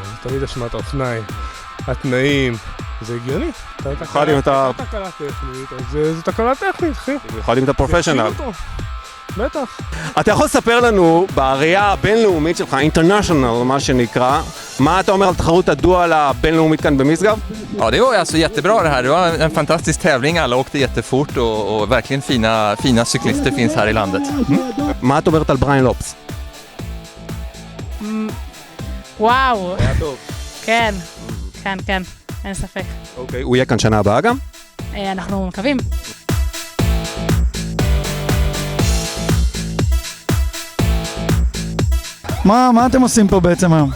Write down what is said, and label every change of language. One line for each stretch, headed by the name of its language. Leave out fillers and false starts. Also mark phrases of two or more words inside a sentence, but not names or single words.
Hebrew: זה תמיד אשמת האופניים, התנאים, זה הגיוני. במיוחד אם אתה... תקלה טכנית, אז זה תקלה טכנית, אחי. במיוחד אם אתה פרופשיונל. בטח. אתה יכול לספר לנו, בראייה הבינלאומית שלך, international מה שנקרא, מה אתה אומר על תחרות הדואל הבינלאומית כאן במשגב?
Swedish: Ja, det var alltså jättebra det här. Det var en fantastisk tävling. Alla åkte jättefort och verkligen fina cyklister finns här i landet.
Hebrew: מה את אומרת על בריין לופס? וואו. היה טוב. כן, כן, אין ספק. אוקיי, הוא יהיה כאן שנה הבאה גם? אנחנו מקווים. מה אתם עושים פה בעצם היום?